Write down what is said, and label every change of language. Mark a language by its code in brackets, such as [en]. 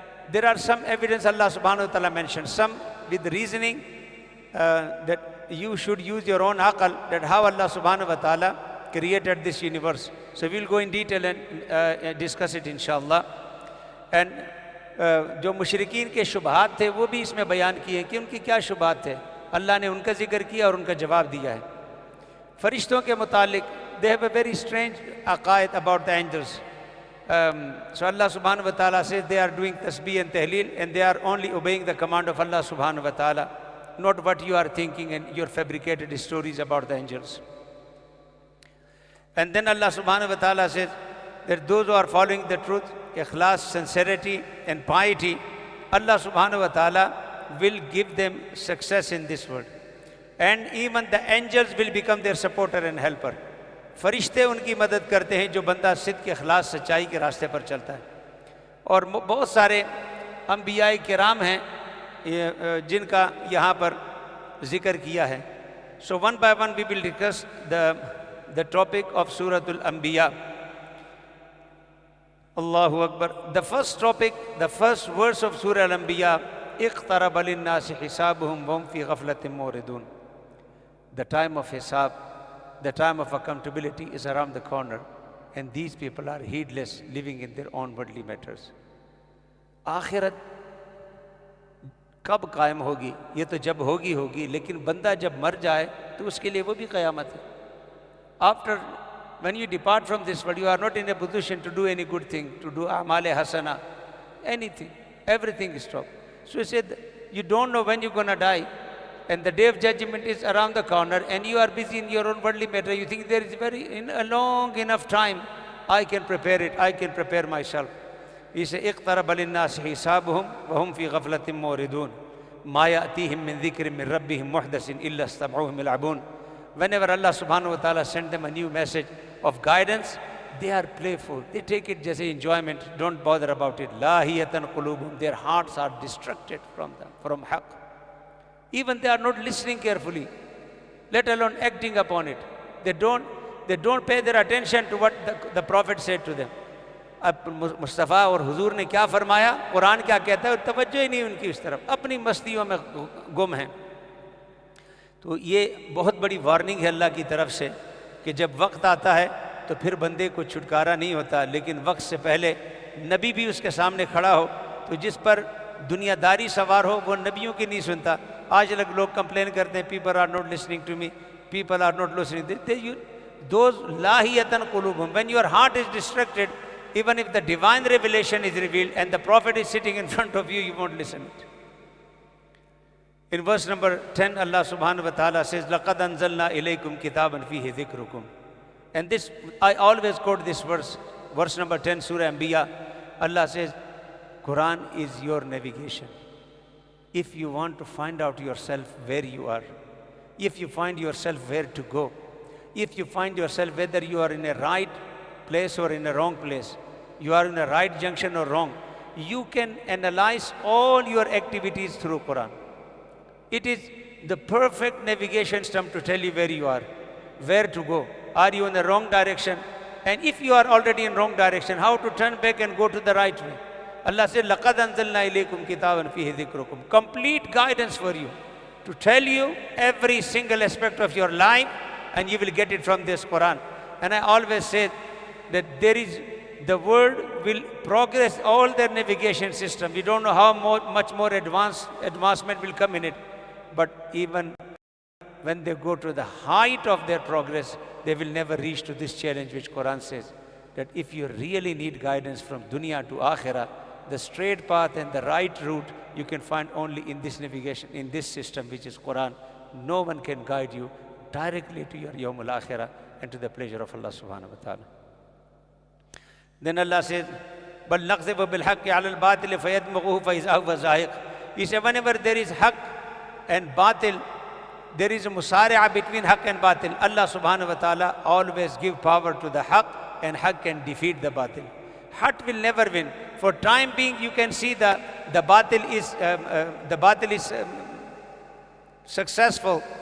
[en] There are some evidence Allah subhanahu wa ta'ala mentioned, some with reasoning that you should use your own aql, that how Allah subhanahu wa ta'ala created this universe. So we'll go in detail and discuss it inshallah. [hi] And जो मुशरिकीन के शुबहात थे वो भी इसमें बयान किए कि उनकी क्या शुबहात थे, अल्लाह ने उनका जिक्र किया और उनका जवाब दिया है। फरिश्तों के मुतालिक, [en] they have a very strange aqaid about the angels. So Allah subhanahu wa ta'ala says they are doing tasbih and tahleel and they are only obeying the command of Allah subhanahu wa ta'ala, not what you are thinking and your fabricated stories about the angels. And then Allah subhanahu wa ta'ala says that those who are following the truth, ikhlas, sincerity and piety, Allah subhanahu wa ta'ala will give them success in this world. And even the angels will become their supporter and helper. [hi] फरिश्ते उनकी मदद करते हैं जो बंदा सिद्क़, इखलास, सच्चाई के रास्ते पर चलता है। और बहुत सारे अंबियाए किराम हैं जिनका यहाँ पर जिक्र किया है। [en] So one by one we will discuss the topic of Surah Al-Anbiya. Allahu Akbar. The first topic, the first verse of Surah Al-Anbiya, [ar] اقترب للناس حسابهم وهم في غفلة معرضون. [en] The time of hisab, the time of accountability is around the corner, and these people are heedless, living in their own worldly matters. [hi] आखिरत कब कायम होगी? ये तो जब होगी, लेकिन बंदा जब मर जाए तो उसके लिए वो भी क़यामत है. [en] After, when you depart from this world, you are not in a position to do any good thing, to do amale hasana, anything, everything is stopped. So he said, you don't know when you're going to die. And the day of judgment is around the corner, and you are busy in your own worldly matter. You think there is a long enough time, I can prepare it, I can prepare myself. He said, [ar] اقترب للناس حسابهم وهم في غفلة معرضون ما يأتيهم من ذكر من ربهم محدث إلا استمعوه يلعبون. [en] Whenever Allah subhanahu wa ta'ala sent them a new message of guidance, they are playful. They take it as an enjoyment. Don't bother about it. [ar] لاهية قلوبهم. [en] Their hearts are distracted from haqq. Even they are not listening carefully, let alone acting upon it. They don't pay their attention to what the Prophet said to them. [hi] अब मुस्तफ़ा और हुजूर ने क्या फरमाया, कुरान क्या कहता है, तवज्जो ही नहीं उनकी उस तरफ, अपनी मस्तियों में गुम हैं। तो ये बहुत बड़ी वार्निंग है अल्लाह की तरफ से कि जब वक्त आता है तो फिर बंदे को छुटकारा नहीं होता, लेकिन वक्त से पहले नबी भी उसके सामने खड़ा हो तो जिस पर दुनियादारी सवार हो वो नबियों की नहीं सुनता। आज लोग कंप्लेन करते हैं, [en] people are not listening to me, people are not listening, those [ar] lahiyatan qulubum. [en] When your heart is distracted, even if the divine revelation is revealed and the prophet is sitting in front of you, you won't listen it. In verse number 10, Allah subhanahu wa ta'ala says, [ar] لَقَدْ أَنزَلْنَا إِلَيْكُمْ كِتَابًا فِيهِ ذِكْرُكُمْ. [en] And this, I always quote this verse number 10, Surah Al-Anbiya. Allah says, Quran is your navigation. If you want to find out yourself where you are, if you find yourself where to go, if you find yourself whether you are in a right place or in a wrong place, you are in a right junction or wrong, you can analyze all your activities through Quran. It is the perfect navigation system to tell you where you are, where to go. Are you in the wrong direction? And if you are already in wrong direction, how to turn back and go to the right way. [ar] Allah said, لَقَدْ أَنزَلْنَا إِلَيْكُمْ كِتَابًا فِيهِ ذِكْرُكُمْ. [en] Complete guidance for you, to tell you every single aspect of your life, and you will get it from this Quran. And I always say that the world will progress all their navigation system. We don't know how much more advancement will come in it. But even when they go to the height of their progress, they will never reach to this challenge which Quran says, that if you really need guidance from dunya to akhirah, the straight path and the right route you can find only in this navigation, in this system which is Quran. No one can guide you directly to your Yawmul Akhirah and to the pleasure of Allah subhanahu wa ta'ala. Then Allah says, [ar] بَلْ نَقْذِبُ بِالْحَقِّ عَلَى الْبَاطِلِ فَيَدْمُغُهُ فَإِذَا هُوَ زَاهِقٌ. [en] He said, whenever there is haqq and batil, there is a musari'ah between haqq and batil. Allah subhanahu wa ta'ala always give power to the haqq, and haqq can defeat the batil. Haqq will never win. For time being, you can see the batil is successful.